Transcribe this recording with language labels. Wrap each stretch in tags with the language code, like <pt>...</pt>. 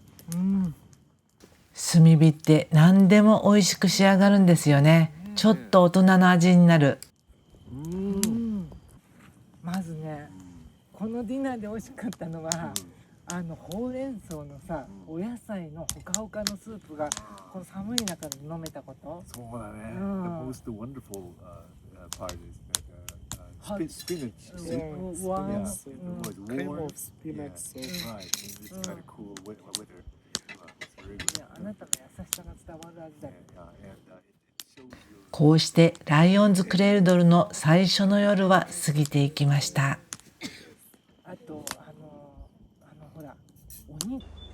<ja>炭火って何でも美味しく仕上がるんですよね。ちょっと大人の味になる。まずね、このディナーで美味しかったのは、ほうれん草のさ、お野菜のほかほかのスープがこの寒い中で飲めたこと。そうだね。うん</ja> <en>The most wonderful part is that spinach soup. Wow. Yeah, it was Cream warm. of spinach soup. Right, and it's kind of cool weather. It's very good.</en> <ja>あなたの優しさが伝わる味だ。</ja> <en>And it shows you.</en> <ja>こうしてライオンズクレードルの最初の夜は過ぎていきました。あとほら、お肉。</ja>